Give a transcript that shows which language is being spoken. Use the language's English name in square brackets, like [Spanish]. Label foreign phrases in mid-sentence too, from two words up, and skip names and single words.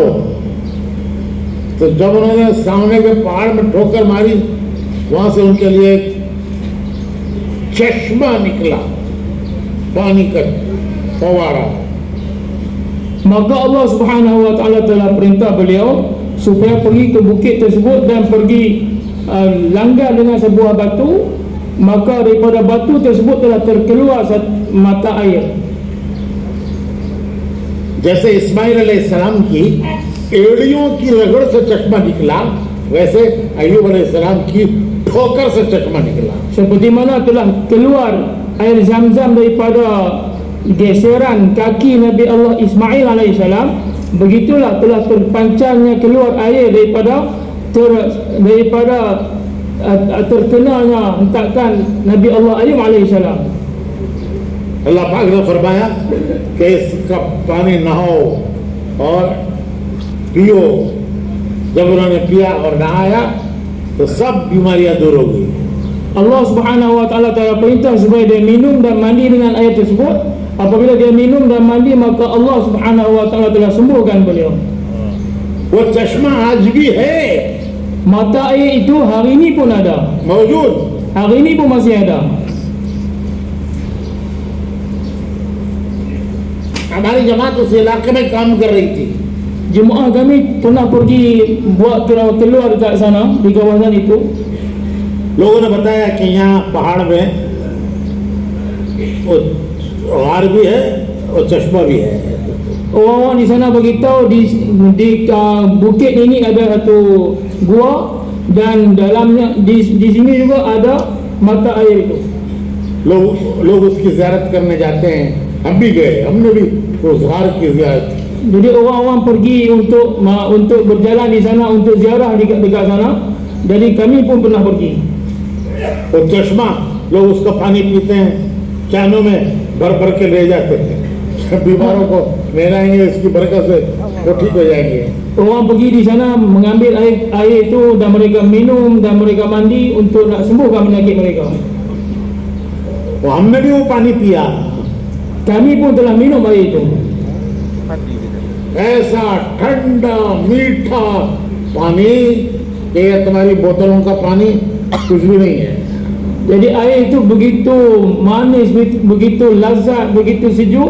[Hindi] तो जब उन्होंने सामने के पहाड़ में ठोकर मारी, वहां से उनके लिए एक चश्मा निकला, पानी का फवारा. [Malay] Maka [Arabic] الله سبحانه وتعالى [Malay] telah perintah beliau supaya pergi ke bukit tersebut dan pergi langgar dengan sebuah batu. Maka daripada batu tersebut telah terkeluar mata air. [Hindi] जैसे इस्माइल अलैहिस्सलाम की एड़ियों की रगड़ से चश्मा निकला, वैसे अय्यूब अलैहिस्सलाम की ठोकर से चश्मा निकला. [Malay] Seperti mana telah keluar air Zam-Zam daripada geseran kaki Nabi Allah Ismail alaihissalam, begitulah telah terpancarnya keluar air daripada terkenanya hentakan Nabi Allah Ayub alaihissalam. [Hindi] अल्लाह पाक ने फरमाया कि इसका पानी नहाओ और पियो. जब उन्होंने पिया और नहाया तो सब बीमारियां दूर हो गई. [Arabic] الله سبحانه وتعالى [Malay] telah perintah supaya dia minum dan mandi dengan air tersebut. Apabila dia minum dan mandi, maka [Arabic] الله سبحانه وتعالى [Malay] telah sembuhkan beliau. [Hindi] वो चश्मा आज भी है. [Malay] Mata air itu hari ini pun ada. [Hindi] मौजूद. [Malay] Hari ini pun masih ada. [Hindi] हमारी जमात उस इलाके में काम कर रही थी. [Malay] Jemaah kami pernah pergi buat keluar dekat sana, di kawasan itu. [Hindi] लोगों ने बताया कि यहाँ पहाड़ में गहार भी है और चश्मा भी है. [Malay] Orang-orang di sana beritahu di bukit ini ada satu gua dan dalamnya di sini juga ada mata air itu. [Hindi] लोग उसकी ज़ियारत करने जाते हैं. हम भी गए, हमने भी उस गहार की ज़ियारत. [Malay] Jadi orang-orang pergi untuk berjalan di sana untuk ziarah dekat sana. Jadi kami pun pernah pergi. [Hindi] और चश्मा लोग उसका पानी पीते हैं, कैनों में भर भर के ले जाते हैं. बीमारों को नहलाएंगे, इसकी बरकत से वो ठीक हो जाएंगे. [Malay] Orang pergi di sana mengambil air itu dan mereka minum dan mereka mandi untuk nak sembuhkan penyakit mereka. [Hindi] वो हमने भी वो पानी पिया. [Malay] Kami pun telah minum air itu. [Hindi] ऐसा ठंडा मीठा पानी कि ये तुम्हारी बोतलों का पानी कुछ भी नहीं है. [Malay] Jadi air itu begitu manis, begitu lazat, begitu sejuk.